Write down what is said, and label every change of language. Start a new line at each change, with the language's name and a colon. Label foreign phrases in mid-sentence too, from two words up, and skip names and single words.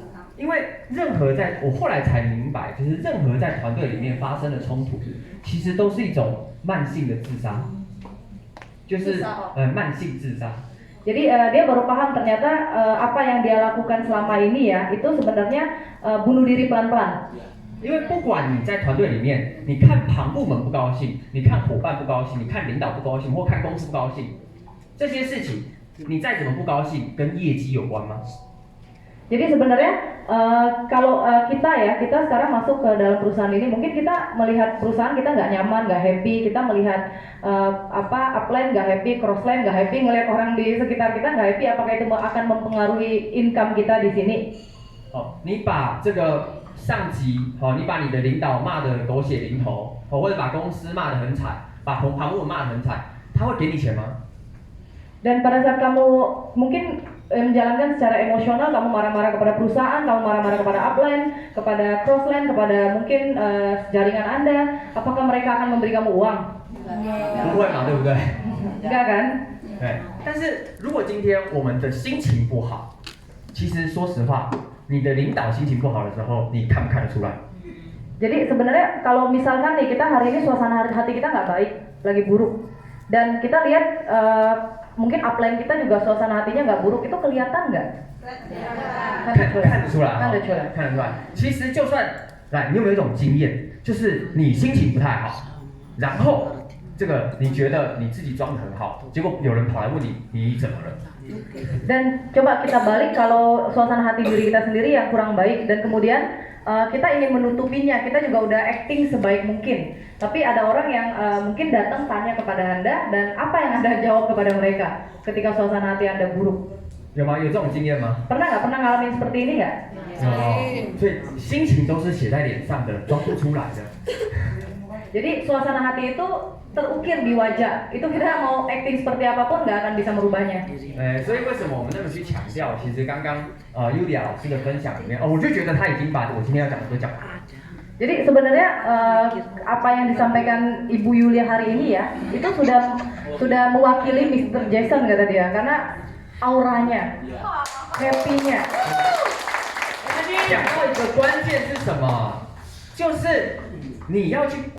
Chinese: 因为我后来才明白，就是任何在团队里面发生的冲突，其实都是一种慢性的自杀，就是慢性自杀。
Indonesian: Jadi dia baru paham ternyata apa yang dia lakukan selama ini ya itu sebenarnya bunuh diri pelan-pelan.
Chinese: 因为不管你在团队里面，你看旁部门不高兴，你看伙伴不高兴，你看领导不高兴，或看公司不高兴，这些事情你再怎么不高兴，跟业绩有关吗？
Indonesian: Jadi sebenarnya kalau kita sekarang masuk ke dalam perusahaan ini, mungkin kita melihat perusahaan kita nggak nyaman, nggak happy, kita melihat upline nggak happy, crossline nggak happy, ngelihat orang di sekitar kita nggak happy, apakah itu akan mempengaruhi income kita di sini?
Chinese: 你把这个上级，你把你的领导骂得狗血淋头，或者把公司骂得很惨，把旁部门骂得很惨，他会给你钱吗？
Indonesian: Dan pada saat kamu mungkin menjalankan secara emosional, kamu marah-marah kepada perusahaan, kamu marah-marah kepada upline, kepada crossline, kepada mungkin jaringan Anda, apakah mereka akan memberi kamu uang?
Chinese: 不会嘛，对不对？
Indonesian: Enggak kan?
Chinese: 对。但是如果今天我们的心情不好，其实说实话，你的领导心情不好的时候，你看不看得出来？
Indonesian: Jadi sebenarnya kalau misalkan nih kita hari ini suasana hati kita nggak baik, lagi buruk, dan kita lihat mungkin upline kita juga suasana hatinya nggak buruk, itu kelihatan nggak?
Chinese: 看得出来，看得出来。看得出来。其实就算来，你有没有一种经验，就是你心情不太好，然后这个你觉得你自己装得很好，结果有人跑来问你，你怎么了？
Indonesian: Dan coba kita balik kalau suasana hati diri kita sendiri yang kurang baik dan kemudian kita ingin menutupinya, kita juga udah acting sebaik mungkin. Tapi ada orang yang mungkin datang tanya kepada Anda dan apa yang Anda jawab kepada mereka ketika suasana hati Anda buruk.
Chinese: 有吗？有这种经验吗？
Indonesian: Pernah nggak? Pernah ngalamin seperti ini nggak?
Chinese: 所以心情都是写在脸上的，装不出来的。
Indonesian: Jadi suasana hati itu terukir di wajah. Itu kita mau acting seperti apapun nggak akan bisa merubahnya.
Chinese: 所以为什么我们那么去强调？其实刚刚Yulia 老师的分享里面，我就觉得他已经把我今天要讲的都讲完了。
Indonesian: Jadi sebenarnya apa yang disampaikan Ibu Yulia hari ini ya, itu sudah mewakili Mr. Jason kata dia, karena auranya, happy-nya.
Chinese: 讲到一个关键是什么？就是你要去